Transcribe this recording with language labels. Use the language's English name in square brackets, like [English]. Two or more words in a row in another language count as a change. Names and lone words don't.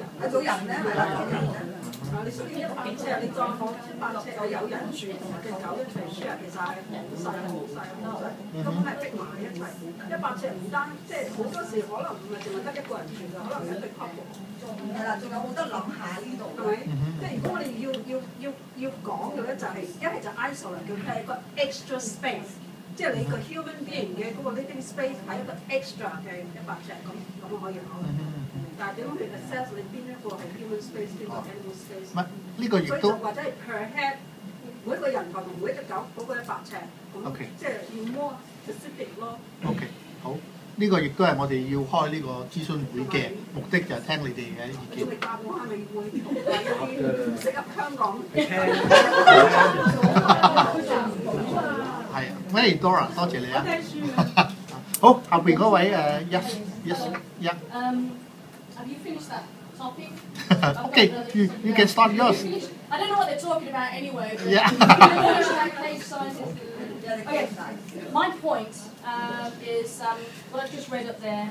[Cantonese] 係做人咧，係啦，做人咧。你需要100尺，你再放100尺就有人住同埋隻狗一齊 share，其實係好細，根本係逼埋一齊。100尺唔單即係好多時可能唔係淨係得一個人住㗎，可能有一對 couple。係啦，仲有冇得諗下呢度？係咪？即係如果我哋要講嘅咧，就係一係就 isolate 叫係一個 [English] extra space。 [Cantonese] 即係你個 [English] human being [Cantonese] 嘅嗰個 [English] living space [Cantonese] 係一個 extra 嘅100尺咁可以考慮。但係點樣去 assess 你邊一個係 [English] human space， [Cantonese] 邊個 [English] animal space？ [Cantonese] 唔係呢個亦都或者係 [English] per head， [Cantonese] 每一個人同每一隻狗嗰個100尺，咁即係要 [English] more specific [Cantonese] 咯。 OK， 好，呢個亦都係我哋要開呢個諮詢會嘅目的，就係聽你哋嘅意見。你答我係咪會同埋一啲唔適合香港？係啊，喂 Dora， 多謝你啊！好，後邊嗰位 yes。 [English] Have you finished that topic? Okay, you can start yours. I don't know what they're talking about anyway. Yeah. Okay, my point is what I've just read up there.